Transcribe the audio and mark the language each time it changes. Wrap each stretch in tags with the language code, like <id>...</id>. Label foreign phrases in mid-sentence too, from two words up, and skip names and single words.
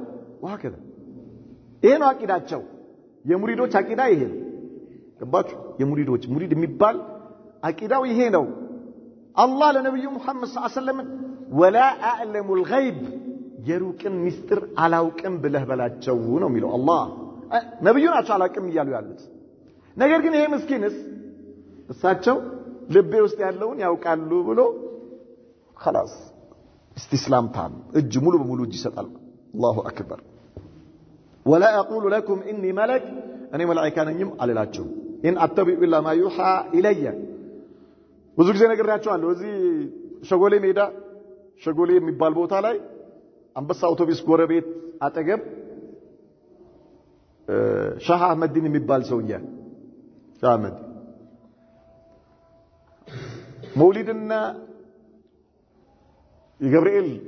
<am>ይሄ ነው አቂዳቸው የሙሪዶች አቂዳ ይሄ ገባችሁ የሙሪዶች ሙሪድ የሚባል አቂዳው ይሄ ነው አላህ ለነብዩ መሐመድ</am> <ar>صلى الله عليه وسلم ولا أعلم الغيب</ar> <am>የሩቅን ሚስጥር አላውቅም ብለህ በላቸው ነው የሚለው አላህ ነብዩ ናቸው አላውቅም ይያሉ ያሉት ነገር ግን ይሄ ምስኪንስ እሳቸው ልቤ ውስጥ ያለውን ያውቃሉ ብሎ</am> <ar>خلاص استسلام تام</ar> <am>እጅ ሙሉ በሙሉ እጅ ይሰጣል</am> <ar>الله اكبر ولا اقول لكم اني ملك</ar> <am>እኔ መላእክት ነኝም አልላችሁም</am> <ar>ان اتبع الا ما يوحى الي</ar> <am>ብዙ ጊዜ ነግሬያችኋለሁ እዚህ ሸጎሌ ሜዳ ሸጎሌ የሚባል ቦታ ላይ አንበሳ አውቶቡስ ጎረቤት አጠገብ ሻህ አህመድን የሚባል ሰውዬ ሻህ አህመድ መውሊድና የገብርኤል</am>